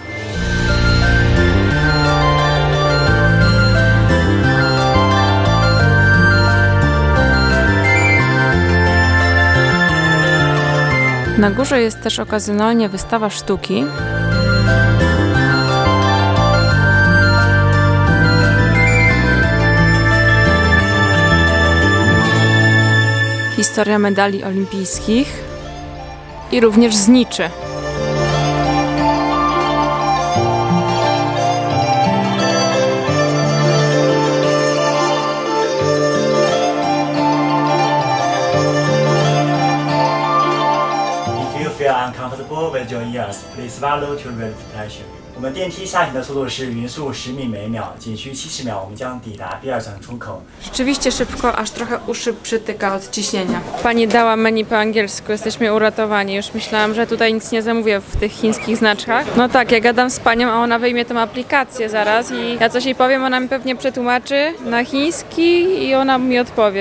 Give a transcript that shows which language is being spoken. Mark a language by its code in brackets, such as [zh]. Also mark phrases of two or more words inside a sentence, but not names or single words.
[pl] Na górze jest też okazjonalnie wystawa sztuki. Historia medali olimpijskich i również zniczy. [en] Uncomfortable with your ears, please swallow to relieve pressure. [zh] 我们电梯下行的速度是匀速10米每秒，仅需70秒，我们将抵达第2层出口。 [pl] Rzeczywiście szybko, aż trochę uszy przytyka od ciśnienia. Pani dała menu po angielsku, jesteśmy uratowani. Już myślałam, że tutaj nic nie zamówię w tych chińskich znaczkach. No tak, ja gadam z panią, a ona wyjmie tą aplikację zaraz i ja coś jej powiem, ona mi pewnie przetłumaczy na chiński i ona mi odpowie.